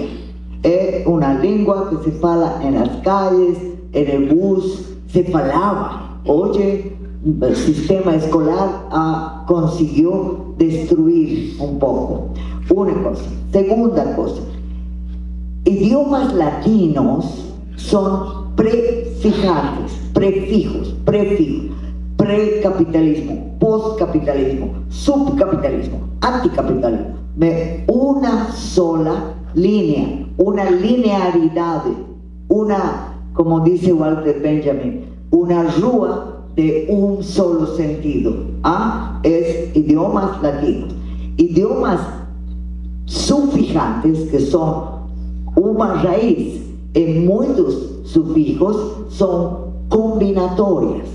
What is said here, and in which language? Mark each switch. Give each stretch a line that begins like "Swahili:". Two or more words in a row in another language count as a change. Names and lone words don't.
Spanish: Es una lengua que se fala en las calles, en el bus, se falaba. Oye, el sistema escolar consiguió destruir un poco. Una cosa. Segunda cosa. Idiomas latinos son prefijos, precapitalismo, postcapitalismo, subcapitalismo, anticapitalismo. Una sola línea, una linearidad, como dice Walter Benjamin, una rúa de un solo sentido. Es idiomas latinos. Idiomas sufijantes, que son una raíz en muchos sufijos, son combinatorias.